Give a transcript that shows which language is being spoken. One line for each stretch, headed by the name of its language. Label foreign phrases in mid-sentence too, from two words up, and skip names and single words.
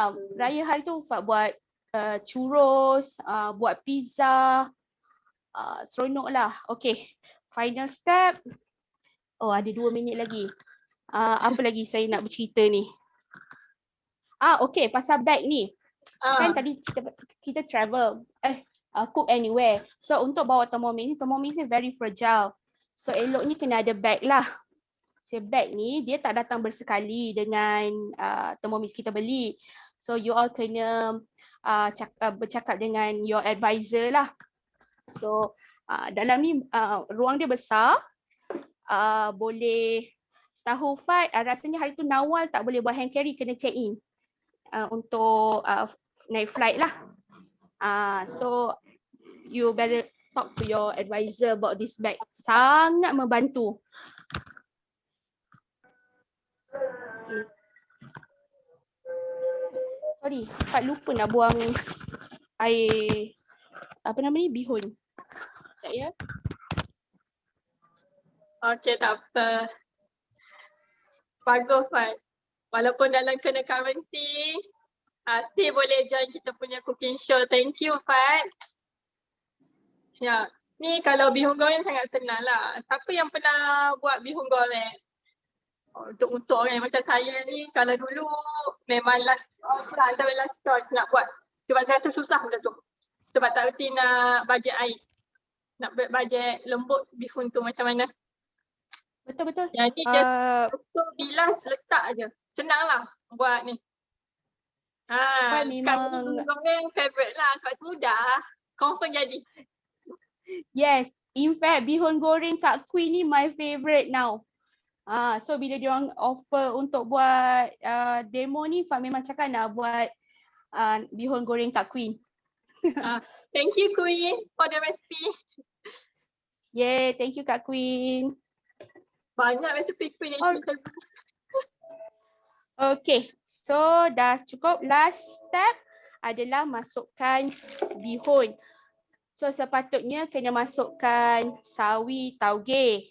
Malay: Raya hari tu Fat buat churros, buat pizza. Seronok lah.
English: Okay. Final step.
Malay: Ada 2 minit lagi. Apa lagi saya nak bercerita ni? Okay. Pasal bag ni. Kan tadi kita travel.
English: Cook anywhere.
Malay: So untuk bawa Thermomix ni
English: very fragile.
Malay: So eloknya kena ada bag lah. So bag ni dia tak datang bersekali dengan Thermomix kita beli. So you all kena bercakap dengan
English: your advisor
Malay: lah. So dalam ni ruang dia besar. Boleh setahu Fat rasanya hari tu Nawal tak boleh buat
English: hand carry,
Malay: kena
English: check in
Malay: untuk naik flight lah.
English: So you better talk to your advisor about this bag.
Malay: Sangat membantu. Sorry, Fat lupa nak buang air bihun. Sekejap ya. Okay, tak apa. Bagus Fat. Walaupun dalam kena quarantine, still boleh join kita punya
English: cooking show. Thank you Fat.
Malay: Ya, ni kalau bihun goreng sangat senang lah. Siapa yang pernah buat bihun goreng? Untuk orang macam saya ni, kalau dulu memang
English: last choice
Malay: nak buat. Sebab saya rasa susah benda tu. Sebab tak reti nak bajet air. Nak bajet lembut bihun tu macam mana. Betul-betul. Jadi just bilas letak je. Senang lah buat ni. Sekarang ni bihun goreng favourite lah sebab mudah. Confirm jadi.
English: Yes. In fact,
Malay: bihun goreng Kak Queen ni
English: my favourite now.
Malay: So bila diorang offer untuk buat demo ni, Fat memang cakap nak buat bihun goreng Kak Queen.
English: Thank you Queen for the recipe. Yay, thank you Kak Queen.
Malay: Banyak recipe Queen yang saya buat. Okay, so dah cukup.
English: Last step
Malay: adalah masukkan bihun. So sepatutnya kena masukkan sawi tauge.